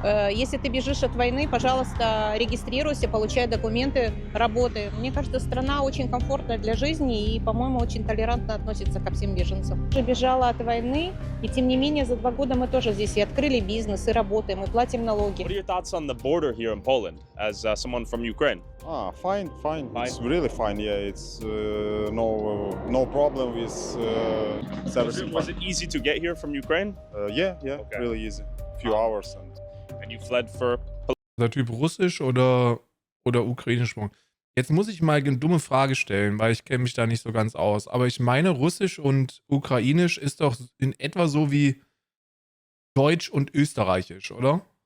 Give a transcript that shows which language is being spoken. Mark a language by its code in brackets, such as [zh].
[ru] Если ты бежишь от войны, пожалуйста, регистрируйся, получай документы, работай. Мне кажется, страна очень комфортная для жизни и, по-моему, очень толерантно относится ко всем беженцам. Я бежала от войны, и тем не менее за 2 года мы тоже здесь и открыли бизнес, и работаем, и платим налоги. [en] What are your thoughts on the border here in Poland as someone from Ukraine? Fine. It's really fine. Yeah, it's no problem with servicing. Was it easy to get here from Ukraine? Yeah, okay. Really easy. Few hours and you fled for. [de] Der Typ Russisch oder Ukrainisch? Jetzt muss ich mal eine dumme Frage stellen, weil ich kenne mich da nicht so ganz aus. Aber ich meine, Russisch und Ukrainisch ist doch in etwa so wie Deutsch und Österreichisch, oder?